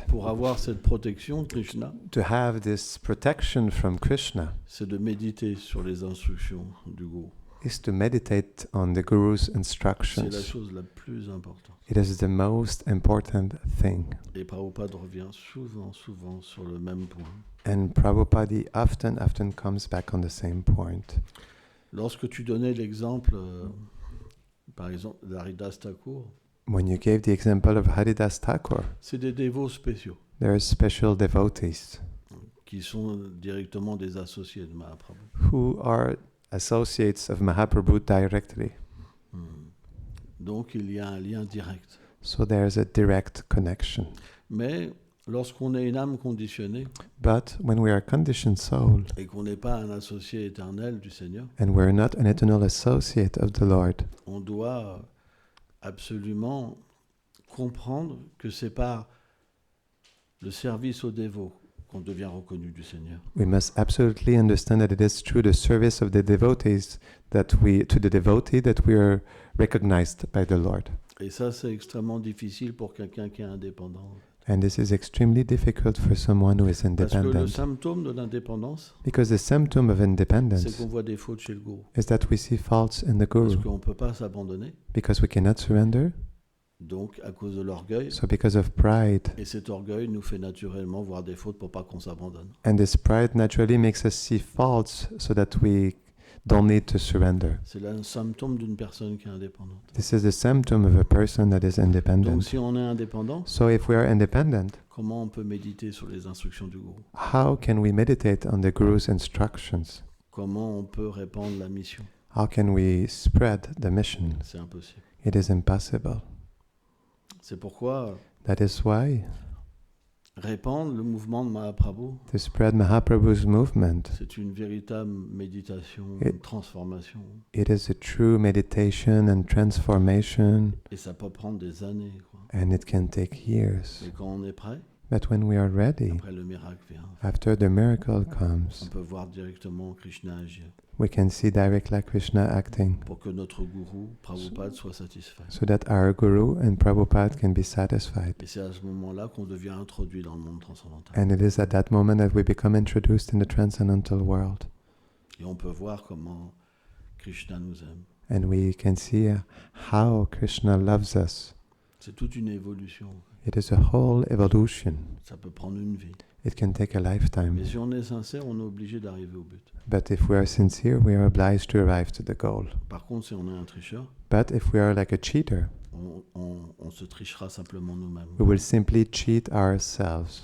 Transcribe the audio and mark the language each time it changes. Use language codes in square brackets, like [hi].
[fr] pour avoir cette protection de Krishna, [en] to have this protection from Krishna [fr] c'est de méditer sur les instructions du Guru. [en] is to meditate on the Guru's [fr] C'est la [en] instructions. [fr] chose la plus importante. [en] It is the most important thing. [fr] Et Prabhupada revient souvent sur le même point. [en] And Prabhupada often comes back on the same point. [fr] Lorsque tu donnais l'exemple, par exemple, d'Haridas Thakur, [en] When you gave the example of Haridas Thakur, [fr] c'est des dévots spéciaux [en] there are special devotees [fr] qui sont directement des associés de Mahaprabhu. [en] who are associates of Mahaprabhu directly. [fr] Donc il y a un lien direct. [en] So there's a direct connection. [fr] Mais lorsqu'on est une âme conditionnée [en] But when we are a conditioned soul [fr] et qu'on n'est pas un associé éternel du Seigneur, [en] and we're not an eternal associate of the Lord, [fr] on doit absolument comprendre que c'est par le service aux dévots qu'on devient reconnu du Seigneur. [en] we must absolutely understand that it is through the service of the devotees to the devotee that we are recognized by the Lord. [fr] Et ça, c'est extrêmement difficile pour quelqu'un qui est indépendant. [en] And this is extremely difficult for someone who is [fr] Parce que le [en] independent. [fr] symptôme de l'indépendance, [en] Because the symptom of [fr] c'est [en] independence [fr] qu'on voit des fautes chez le gourou. [en] is that we see faults in the [fr] Parce [en] Guru. [fr] qu'on ne peut pas s'abandonner, [en] Because we cannot surrender. [fr] donc à cause de l'orgueil. [en] So because of pride. [fr] Et cet orgueil nous fait naturellement voir des fautes pour pas qu'on s'abandonne. [en] And this pride naturally makes us see faults so that we don't need to surrender. [fr] C'est là un symptôme d'une personne qui est indépendante. [en] This is the symptom of a person that is [fr] Donc [en] independent. [fr] si on est indépendant, [en] So if we are independent, [fr] comment on peut méditer sur les instructions du gourou? [en] how can we meditate on the Guru's instructions? [fr] Comment on peut répandre la mission? [en] How can we spread the mission? [fr] C'est impossible. [en] It is impossible. [fr] C'est pourquoi [en] That is why [fr] répandre le mouvement de Mahaprabhu, [en] to spread Mahaprabhu's movement, [fr] c'est une véritable méditation, Et- une transformation. [en] it is a true meditation and transformation, [fr] Et ça peut prendre des années, quoi. [en] and it can take years. [fr] Mais quand on est prêt, [en] But when we are ready, [fr] après le miracle vient. [en] after the miracle [fr] On [en] comes, [fr] peut voir directement Krishna agir [en] we can see directly Krishna acting, [fr] pour que notre gourou, Prabhupada, soit satisfait. [en] so that our Guru and Prabhupada can be satisfied. [fr] Et c'est à ce moment-là qu'on devient introduit dans le monde transcendantal. [en] And it is at that moment that we become introduced in the transcendental world. [fr] Et on peut voir comment Krishna nous aime. [en] And we can see how Krishna loves us. [fr] C'est toute une évolution. [en] It is a whole evolution. [fr] Ça peut prendre une vie. [en] It can take a lifetime. [fr] Mais si on est sincère, on est obligé d'arriver au but. [en] But if we are sincere, we are obliged to arrive to the goal. [fr] Par contre, si on est un tricheur, [en] But if we are like a cheater, [fr] on se trichera simplement nous-mêmes. [en] we will simply cheat ourselves.